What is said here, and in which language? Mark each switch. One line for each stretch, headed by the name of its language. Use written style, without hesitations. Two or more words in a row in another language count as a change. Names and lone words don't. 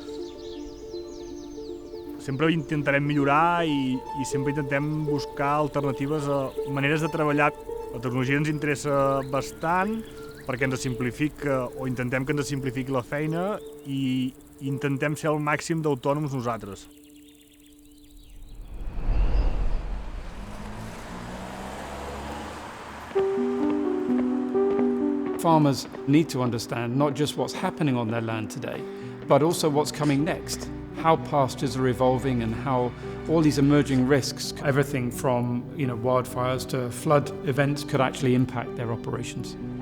Catalan: Sempre intentarem millorar i sempre intentem buscar alternatives a maneres de treballar. La tecnologia ens interessa bastant perquè ens simplifica, o intentem que ens simplifiqui la feina i intentem ser al màxim d'autònoms nosaltres.
English: Farmers need to understand not just what's happening on their land today, but also what's coming next, how pastures are evolving and how all these emerging risks, everything from wildfires to flood events, could actually impact their operations.